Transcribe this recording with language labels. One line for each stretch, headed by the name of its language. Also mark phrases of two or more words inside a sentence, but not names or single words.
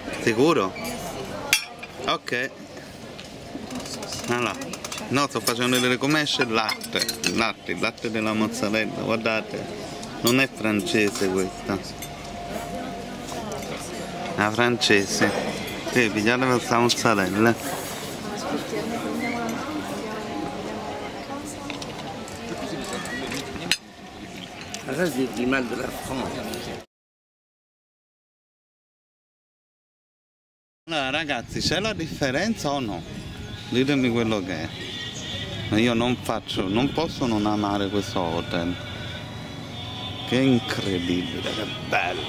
Italian: Sicuro? Ok. Allora. No, sto facendo vedere come esce il latte. Il latte della mozzarella, guardate. Non è francese questa. È francese. Sì, pigliate questa mozzarella.
French: Ça, c'est du mal de la France.
Italian: Allora ragazzi, c'è la differenza o no? Ditemi quello che è. Ma io non posso non amare questo hotel. Che incredibile, che bello.